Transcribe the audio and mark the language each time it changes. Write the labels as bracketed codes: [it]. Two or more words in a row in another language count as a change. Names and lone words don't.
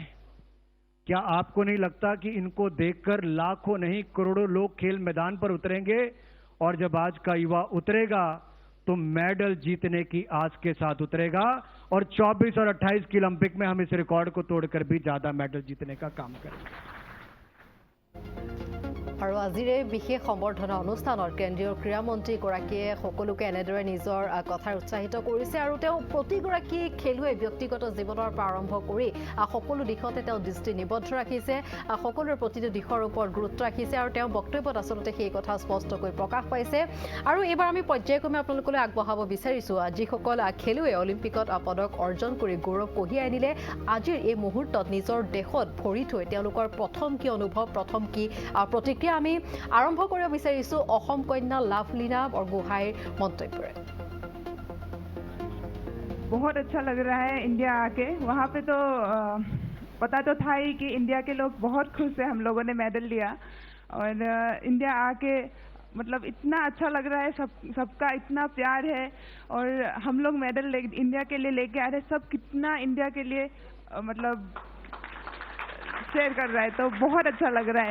[hi] क्या आपको नहीं लगता कि इनको देखकर लाखों नहीं करोड़ों लोग खेल मैदान पर उतरेंगे, और जब आज का युवा उतरेगा तो मेडल जीतने की आस के साथ उतरेगा, और 24 और 28 की ओलंपिक में हम इस रिकॉर्ड को तोड़कर भी ज्यादा मेडल जीतने का काम करेंगे। [as] আৰু আজিৰে বিশেষ সম্বৰ্ধনা অনুষ্ঠানত কেন্দ্ৰীয় ক্ৰীড়া মন্ত্ৰীগৰাকীয়ে সকলোকে এনেদৰে নিজৰ কথাৰ উৎসাহিত কৰিছে, আৰু তেওঁ প্ৰতিগৰাকী খেলুৱৈ ব্যক্তিগত জীৱনৰ পৰা আৰম্ভ কৰি সকলো দিশতে তেওঁ দৃষ্টি নিবদ্ধ ৰাখিছে, সকলোৰে প্ৰতিটো দিশৰ ওপৰত গুৰুত্ব ৰাখিছে, আৰু তেওঁ বক্তব্যত আচলতে সেই কথা স্পষ্টকৈ প্ৰকাশ পাইছে। আৰু এইবাৰ আমি পৰ্যায়ক্ৰমে আপোনালোকলৈ আগবঢ়াব বিচাৰিছোঁ যিসকল খেলুৱৈ অলিম্পিকত পদক অৰ্জন কৰি গৌৰৱ কঢ়িয়াই আনিলে, আজিৰ এই মুহূৰ্তত নিজৰ দেশত ভৰি থৈ তেওঁলোকৰ প্ৰথম কি অনুভৱ, প্ৰথম কি প্ৰতিক্ৰিয়া আমি আৰম্ভ কৰিব বিচাৰিছোঁ অসম কন্যা লাভলীনা বৰগোহাঁইৰ মন্তব্যৰে। [hi] बहुत अच्छा लग रहा है इंडिया आके। वहाँ पे तो पता तो था ही कि इंडिया के लोग बहुत खुश है, हम लोगों ने मेडल लिया, और इंडिया आके मतलब इतना अच्छा लग रहा है, सबका इतना प्यार है, और हम लोग मेडल इंडिया के लिए लेके आ रहे हैं, सब कितना इंडिया के लिए मतलब शेयर कर रहा है, तो बहुत अच्छा लग रहा है।